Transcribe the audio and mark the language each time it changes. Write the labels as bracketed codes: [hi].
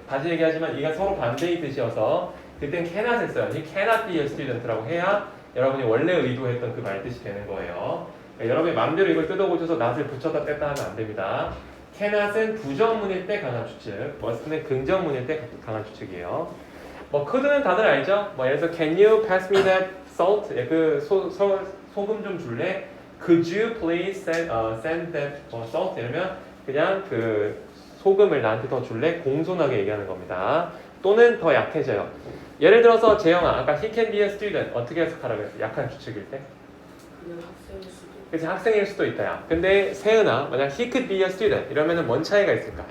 [ko] 다시 얘기하지만 이가 서로 반대의 뜻이어서 그때는 cannot을 써야 돼. [en] He cannot be a student [ko] 라고 해야 여러분이 원래 의도했던 그 말뜻이 되는 거예요. 그러니까 여러분이 마음대로 이걸 뜯어고쳐서 not을 붙였다 뺐다 하면 안 됩니다. cannot은 부정문일 때 강한 추측, must는 긍정문일 때 강한 추측이에요. could는 다들 알죠? 예를 들어서 [en] can you pass me that salt? [ko] 그 소금 좀 줄래? [en] Could you please send that salt? [ko] 이러면 그냥 그 소금을 나한테 더 줄래? 공손하게 얘기하는 겁니다. 또는 더 약해져요. 예를 들어서 재영아, 아까 [en] he can be a student [ko] 어떻게 해석하라고 했어? 약한 추측일 때? 그냥 학생일 수도 있고. 그치, 학생일 수도 있다야. 근데 세은아, 만약 [en] he could be a student [ko] 이러면은 뭔 차이가 있을까?